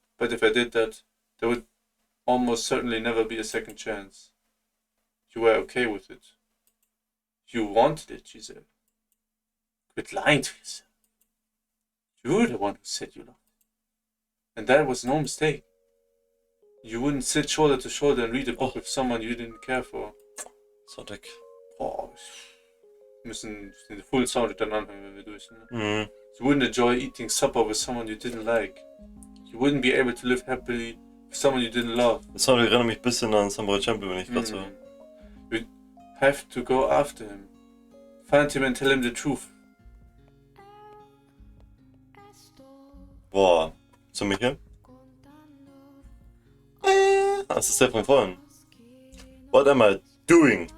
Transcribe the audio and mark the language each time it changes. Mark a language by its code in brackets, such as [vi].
[en] But if I did that, there would almost certainly never be a second chance. You were okay with it. You wanted it, she said. Quit lying to yourself. You're the one who said you loved it. And that was no mistake. You wouldn't sit shoulder to shoulder and read a book with someone you didn't care for. [de] So dick. Oh, wir müssen den Full Sound dann anhören, wenn wir durch sind. Mhm. [en] You wouldn't enjoy eating supper with someone you didn't like. You wouldn't be able to live happily with someone you didn't love. [de] Das Sound erinnert mich ein bisschen an Samurai Champion, wenn ich gerade so. [en] You'd have to go after him. Find him and tell him the truth. [de] Boah. Zu Michael? Das ist der von vorhin. [en] What am I doing?